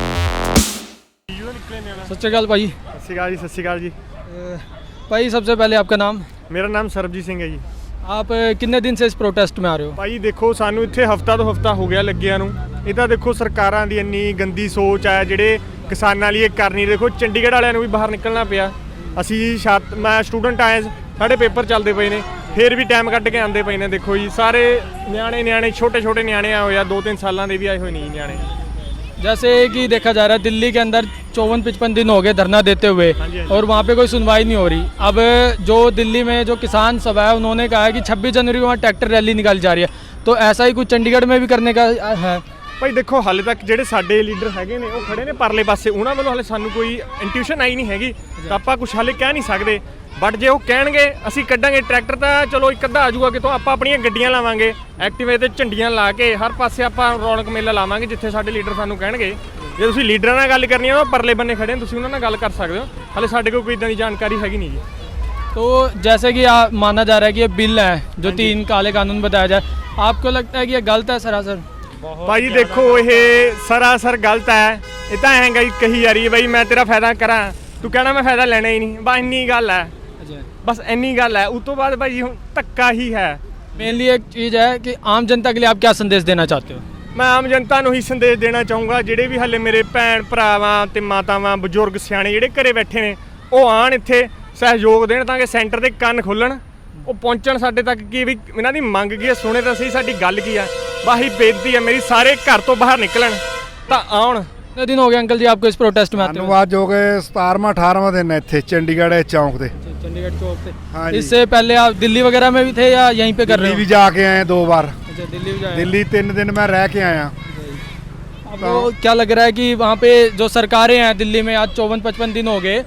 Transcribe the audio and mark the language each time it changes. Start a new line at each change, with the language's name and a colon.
Hindi: सत श्री अकाल भाई। सत श्री अकाल जी। भाई सबसे पहले आपका नाम? मेरा नाम सरबजीत सिंह है जी। आप कितने दिन से इस प्रोटेस्ट में आ रहे हो?
Punjabi: ਭਾਈ ਦੇਖੋ ਸਾਨੂੰ ਇੱਥੇ ਹਫਤਾ ਤੋਂ ਹਫਤਾ ਹੋ ਗਿਆ ਲੱਗਿਆਂ ਨੂੰ। ਇਹ ਤਾਂ ਦੇਖੋ ਸਰਕਾਰਾਂ ਦੀ ਇੰਨੀ ਗੰਦੀ ਸੋਚ ਹੈ ਜਿਹੜੇ ਕਿਸਾਨਾਂ ਲਈ ਇਹ ਕਰ ਨਹੀਂ। ਦੇਖੋ ਚੰਡੀਗੜ੍ਹ ਵਾਲਿਆਂ ਨੂੰ ਵੀ ਬਾਹਰ ਨਿਕਲਣਾ ਪਿਆ। ਅਸੀਂ ਮੈਂ ਸਟੂਡੈਂਟ ਆਏ, ਸਾਡੇ ਪੇਪਰ ਚੱਲਦੇ ਪਏ ਨੇ, ਫਿਰ ਵੀ ਟਾਈਮ ਕੱਢ ਕੇ ਆਉਂਦੇ ਪਏ ਨੇ। ਦੇਖੋ ਜੀ ਸਾਰੇ ਨਿਆਣੇ ਛੋਟੇ ਨਿਆਣੇ ਆਏ ਹੋਏ ਆ, 2-3 ਸਾਲਾਂ ਦੇ ਵੀ ਆਏ ਹੋਏ ਨਹੀਂ ਨਿਆਣੇ।
Hindi: जैसे कि देखा जा रहा है दिल्ली के अंदर 54-55 दिन हो गए धरना देते हुए और वहाँ पे कोई सुनवाई नहीं हो रही। अब जो दिल्ली में जो किसान सभा है उन्होंने कहा है कि 26 जनवरी को वहाँ ट्रैक्टर रैली निकाली जा रही है, तो ऐसा ही कुछ चंडीगढ़ में भी करने का है।
Punjabi: ਭਾਈ ਦੇਖੋ ਹਾਲੇ ਤੱਕ ਜਿਹੜੇ ਸਾਡੇ ਲੀਡਰ ਹੈਗੇ ਨੇ ਉਹ ਖੜੇ ਨੇ ਪਰਲੇ ਪਾਸੇ, ਉਹਨਾਂ ਵੱਲੋਂ ਹਾਲੇ ਸਾਨੂੰ ਕੋਈ ਇੰਟਿਊਸ਼ਨ ਆਈ ਨਹੀਂ ਹੈਗੀ, ਤਾਂ ਆਪਾਂ ਕੁਝ ਹਾਲੇ ਕਹਿ ਨਹੀਂ ਸਕਦੇ। ਬਟ ਜੇ ਉਹ ਕਹਿਣਗੇ ਅਸੀਂ ਕੱਢਾਂਗੇ ਟਰੈਕਟਰ ਤਾਂ ਚਲੋ ਇੱਕ ਅੱਧਾ ਆ ਜਾਊਗਾ ਕਿਤੋਂ, ਆਪਾਂ ਆਪਣੀਆਂ ਗੱਡੀਆਂ ਲਾਵਾਂਗੇ ਐਕਟਿਵੇ ਤੇ ਝੰਡੀਆਂ ਲਾ ਕੇ ਹਰ ਪਾਸੇ ਆਪਾਂ ਰੌਣਕ ਮੇਲਾ ਲਾਵਾਂਗੇ ਜਿੱਥੇ ਸਾਡੇ ਲੀਡਰ ਸਾਨੂੰ ਕਹਿਣਗੇ। ਜੇ ਤੁਸੀਂ ਲੀਡਰਾਂ ਨਾਲ ਗੱਲ ਕਰਨੀ ਹੈ ਉਹ ਪਰਲੇ ਬੰਨੇ ਖੜੇ ਨੇ, ਤੁਸੀਂ ਉਹਨਾਂ ਨਾਲ ਗੱਲ ਕਰ ਸਕਦੇ ਹੋ। ਹਾਲੇ ਸਾਡੇ ਕੋਲ ਕੋਈ ਇਦਾਂ ਦੀ ਜਾਣਕਾਰੀ ਹੈਗੀ ਨਹੀਂ ਜੀ।
Hindi: तो जैसे कि माना जा रहा है कि ये बिल है जो 3 काले कानून बताया जाए, आपको लगता है कि ये गलत है सरासर?
Punjabi: ਭਾਈ ਦੇਖੋ ਇਹ ਸਰਾਸਰ ਗਲਤ ਹੈ। ਇਹ ਤਾਂ ਐਂ ਕਹੀ ਜਾ ਰਹੀ ਹੈ ਬਈ ਮੈਂ ਤੇਰਾ ਫਾਇਦਾ ਕਰਾਂ, ਤੂੰ ਕਹਿਣਾ ਮੈਂ ਫਾਇਦਾ ਲੈਣਾ ਹੀ ਨਹੀਂ, ਬਸ ਇੰਨੀ ਗੱਲ ਹੈ। बस ਇੰਨੀ ਗੱਲ ਹੈ। ਉਸ ਤੋਂ ਬਾਅਦ ਭਾਈ ਹੁਣ ਧੱਕਾ ਹੀ ਹੈ।
Hindi: मेनली एक चीज़ है कि आम जनता के लिए आप क्या संदेश देना चाहते हो?
Punjabi: ਮੈਂ ਆਮ ਜਨਤਾ ਨੂੰ ਹੀ ਸੰਦੇਸ਼ ਦੇਣਾ ਚਾਹੂੰਗਾ, ਜਿਹੜੇ ਵੀ ਹਾਲੇ ਮੇਰੇ ਭੈਣ ਭਰਾਵਾਂ ਤੇ ਮਾਤਾਵਾਂ ਬਜ਼ੁਰਗ ਸਿਆਣੇ ਜਿਹੜੇ ਘਰੇ ਬੈਠੇ ਨੇ ਉਹ ਆਣ ਇੱਥੇ ਸਹਿਯੋਗ ਦੇਣ ਤਾਂ ਕਿ ਸੈਂਟਰ ਦੇ ਕੰਨ ਖੁੱਲਣ, ਉਹ ਪਹੁੰਚਣ ਸਾਡੇ ਤੱਕ ਕਿ ਵੀ ਇਹਨਾਂ ਦੀ ਮੰਗ ਕੀ ਹੈ, ਸੁਣੇ ਤਾਂ ਸਹੀ ਸਾਡੀ ਗੱਲ ਕੀ ਆ। ਬਾਹੀ ਬੇਨਤੀ ਹੈ ਮੇਰੀ, ਸਾਰੇ ਘਰ ਤੋਂ ਬਾਹਰ ਨਿਕਲਣ ਤਾਂ ਆਉਣ।
Hindi: कितने दिन हो गए अंकल जी आपको इस प्रोटेस्ट में आते हुए? आज हो गए 17वां-18वां दिन है इतने चंडीगढ़ चौंक से। चंडीगढ़ चौक से। हाँ जी। इससे पहले आप दिल्ली वगैरह में भी थे या यहीं पे कर रहे दिल्ली हो? भी जाके आए 2 बार। अच्छा दिल्ली भी जाए। दिल्ली 3 दिन मैं रह के आया। आपको क्या लग रहा है कि वहाँ पे जो सरकारें हैं दिल्ली में आज 54-55 दिन हो गए